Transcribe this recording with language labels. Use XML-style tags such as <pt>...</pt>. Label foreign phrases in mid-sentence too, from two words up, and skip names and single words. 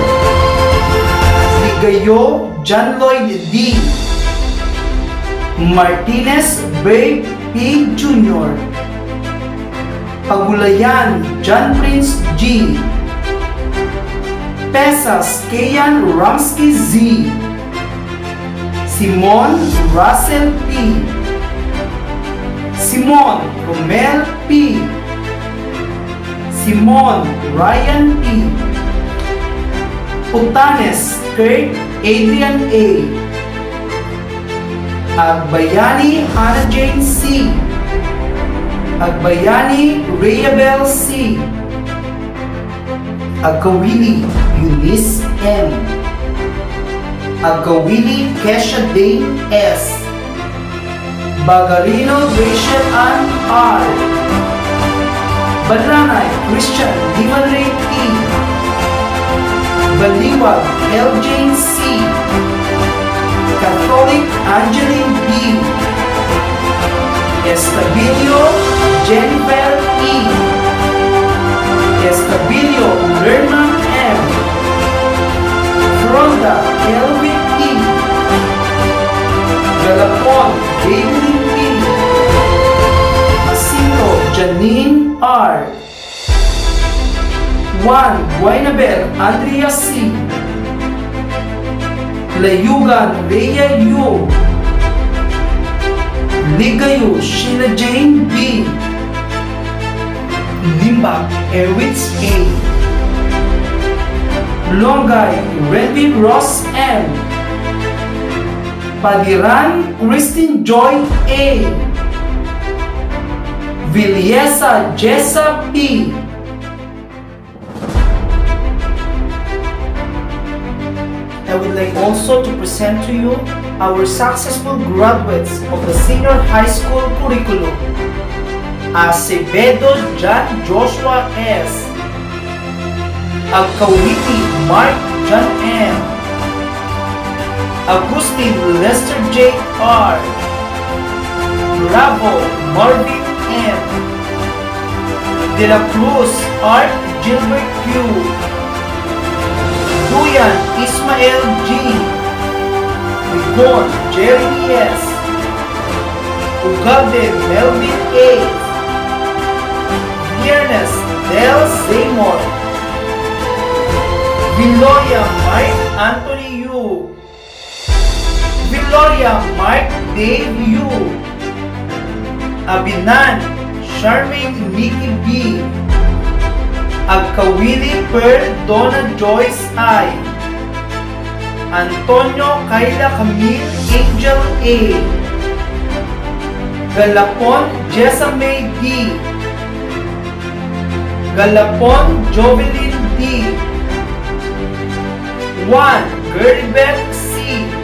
<en>Ligayo, John Lloyd D. Martinez, Babe P. Jr. Pagulayan, John Prince G. Pesas, Kayan Ramsky Z. Simon Russell P. Simon Romel P. Simon Ryan P. Putanes Kurt Adrian A. Agbayani Hannah Jane C. Agbayani Rayabel C. Agawili Eunice M. Agawili Kesha Dane S. Bagarino Rachel Ann R. Badranay Christian Dimanre E. Baliwag L. Jane C. Catholic Angeline B. Estabilio Jennifer E. Estabilio Lerma M. Fronda Elvin E. Galapon David P. Jacinto Janine R. Juan Guaynabel Andrea C. Layugan Rhea U. Ligayo Sheila Jane B. Limbak Erwitz A. Longay Renvin Ross M. Padiran Christine Joy A. Viliesa Jessa P. I would like also to present to you our successful graduates of the senior high school curriculum. Acevedo John Joshua S. Agkawiti Mark John M. Agustin Lester J. R. Bravo Marvin M. De la Cruz Art Gilbert Q. Duyan Ismael G. Rigon Jeremy S. Ugalde Melvin A. Viernes Del Seymour. Villoria Mike Anthony U. Villoria Mike Dave U. Abinan Charmaine Nikki B. Agkawili Per Donna Joyce I. Antonio Kayla Camille Angel A. Galapon Jessa May D. Galapon Jovelyn D. Juan Geribet C.</en>